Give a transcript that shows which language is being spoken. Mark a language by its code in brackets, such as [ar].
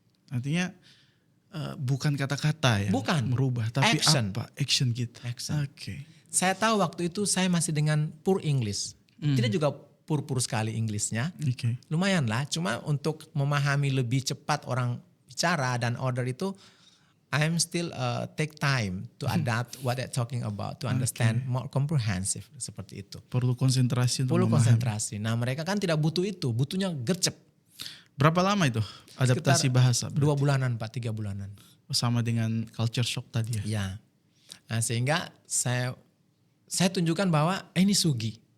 [id] Artinya bukan kata-kata ya. Bukan. Merubah. Tapi [en] action. [id] apa? Action kita. [en] Action. [id] Oke. Saya tahu waktu itu saya masih dengan [en] poor English. [id] Tidak juga pur sekali Inggrisnya. Oke. Lumayan lah. Cuma untuk memahami lebih cepat orang bicara dan order itu [en] I'm still take time to adapt what I'm talking about, to understand more comprehensive [id] seperti itu. Perlu konsentrasi untuk Perlu memahami. konsentrasi. Nah mereka kan tidak butuh itu, butuhnya gercep. Berapa lama itu adaptasi bahasa? 2 bulanan Pak, 3 bulanan. Sama dengan culture shock tadi ya? Ya. Nah, sehingga saya tunjukkan bahwa ini Sugi.